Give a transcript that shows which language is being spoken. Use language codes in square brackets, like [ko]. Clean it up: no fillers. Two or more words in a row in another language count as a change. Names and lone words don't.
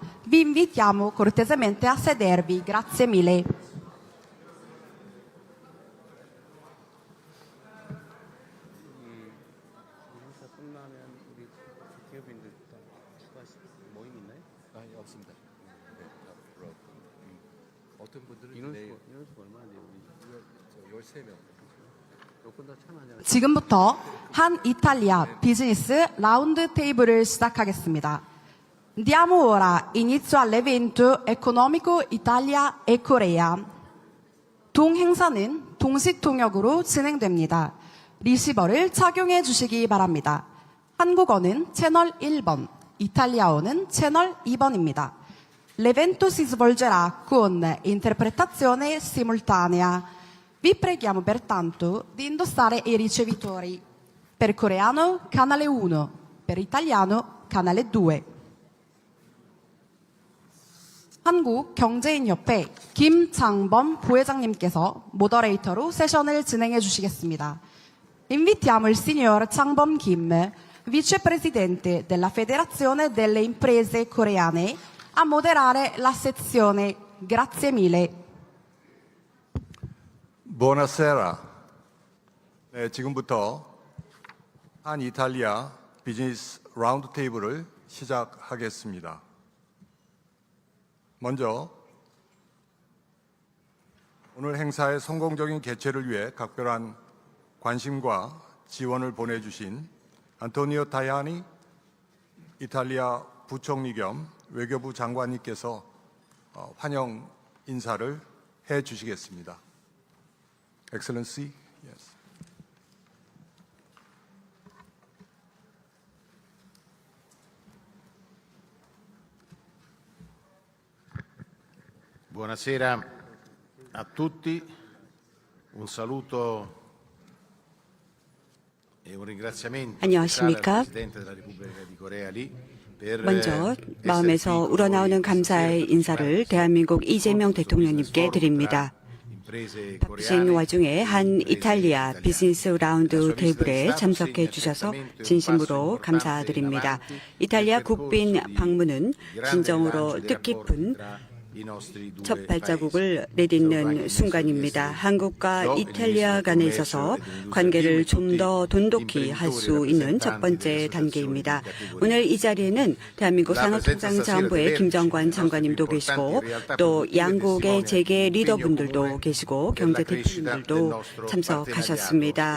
[it] Vi invitiamo cortesemente a sedervi. Grazie mille. [ko] 없습니다. 어떤 분들은 내일 13명. 지금부터 한 이탈리아 비즈니스 라운드 테이블을 시작하겠습니다. [it] Diamo ora inizio all'evento economico Italia e Corea. [ko] 동행사는 동시 통역으로 진행됩니다. 리시버를 착용해 주시기 바랍니다. 한국어는 채널 1번, 이탈리아어는 채널 2번입니다. [it] L'evento si svolgerà con interpretazione simultanea. Vi preghiamo pertanto di indossare i ricevitori. Per coreano, canale 1. Per italiano, canale 2. [ko] 한국경제인협회 김장범 부회장님께서 모더레이터로 세션을 진행해 주시겠습니다. [it] Invitiamo il signor Changbom Kim, vicepresidente della Federazione delle Imprese Coreane, a moderare la sezione. Grazie mille. Buonasera. [ko] 네, 지금부터 한 이탈리아 비즈니스 라운드 테이블을 시작하겠습니다. 먼저 오늘 행사의 성공적인 개최를 위해 각별한 관심과 지원을 보내주신 안토니오 타야니 이탈리아 부총리 겸 외교부 장관님께서 환영 인사를 해 주시겠습니다. [en] Excellency, yes. [it] Buonasera a tutti, un saluto e un ringraziamento [ko] 안녕하십니까? [it] speciale al Presidente della Repubblica di Corea Lee per [ko] 먼저 [it] essere [ko] 마음에서 [it] qui [ko] 우러나오는 [it] con noi [ko] 감사의 [it] stasera [ko] 인사를 [it] per [ko] 대한민국 [it] il [ko] 이재명 [it] confronto [ko] 대통령님께 [it] sul [ko] 드립니다. [it] imprese [ko] 바쁘신 [it] coreane [ko] 와중에 [it] e [ko] 한 [it] imprese [ko] 이탈리아 [it] italiane. [ko] 비즈니스 [it] La [ko] 라운드 [it] sua visita di [ko] 테이블에 [it] Stato [ko] 참석해 [it] segna [ko] 주셔서 [it] certamente un [ko] 진심으로 [it] passo importante [ko] 감사드립니다. [it] in avanti [ko] 이탈리아 [it] nel [ko] 국빈 [it] percorso di [ko] 방문은 [it] grande [ko] 진정으로 [it] rilancio dei rapporti [ko] 뜻깊은 [it] tra [ko] 첫 발자국을 내딛는 순간입니다. 한국과 이탈리아 간에 있어서 관계를 좀 더 돈독히 할 수 있는 첫 번째 단계입니다. 오늘 이 자리에는 대한민국 산업통상자원부의 김정관 장관님도 계시고 또 양국의 재계 리더분들도 계시고 경제 대표님들도 참석하셨습니다.